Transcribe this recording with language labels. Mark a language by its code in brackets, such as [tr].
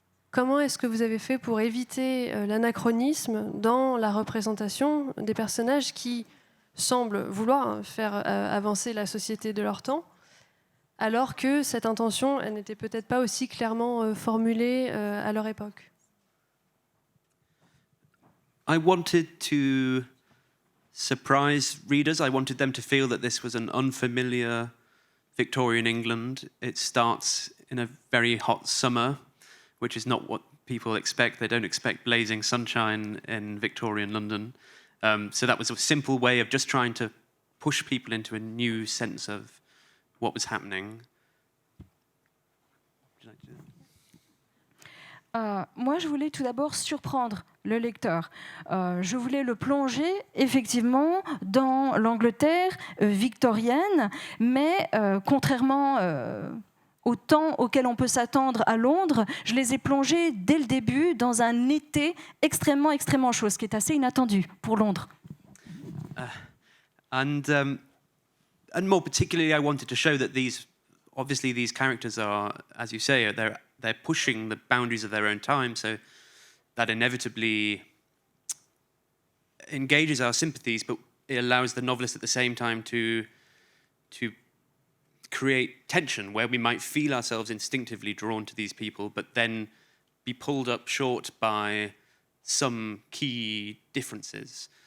[fr] Comment est-ce que vous avez fait pour éviter l'anachronisme dans la représentation des personnages qui semblent vouloir faire avancer la société de leur temps, alors que cette intention elle n'était peut-être pas aussi clairement formulée à leur époque? [en] I wanted to surprise readers. I wanted them to feel that this was an unfamiliar Victorian England. It starts in a very hot summer, which is not what people expect. They don't expect blazing sunshine in Victorian London. So that was a simple way of just trying to push people into a new sense of what was happening. Would you like to do that? [fr] Moi, je voulais tout d'abord surprendre le lecteur. Je voulais le plonger effectivement dans l'Angleterre victorienne, mais contrairement au temps auquel on peut s'attendre à Londres, je les ai plongés dès le début dans un été extrêmement chaud, ce qui est assez inattendu pour Londres. [en] And more particularly, I wanted to show that these characters are, as you say, they're pushing the boundaries of their own time, so that inevitably engages our sympathies, but it allows the novelist at the same time to create tension where we might feel ourselves instinctively drawn to these people, but then be pulled up short by some key differences.